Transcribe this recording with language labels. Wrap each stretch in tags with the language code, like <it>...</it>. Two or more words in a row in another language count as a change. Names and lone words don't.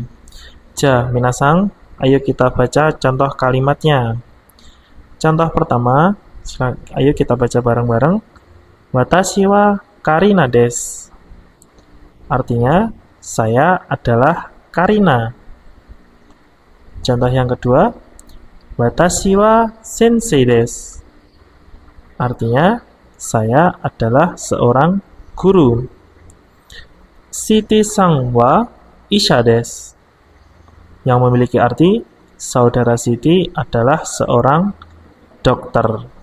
<id>Minasan, ayo kita baca contoh kalimatnya. Contoh pertama, ayo kita baca bareng-bareng.</id> <ja>私はカリナです.</ja> <id>Artinya, saya adalah Karina. Contoh yang kedua,</id> <ja>私は先生です.</ja> <id>Artinya, saya adalah seorang guru.</id> <ja>Sitiさんは医者です.</ja> <id>Yang memiliki arti, saudara Siti adalah seorang dokter.</id>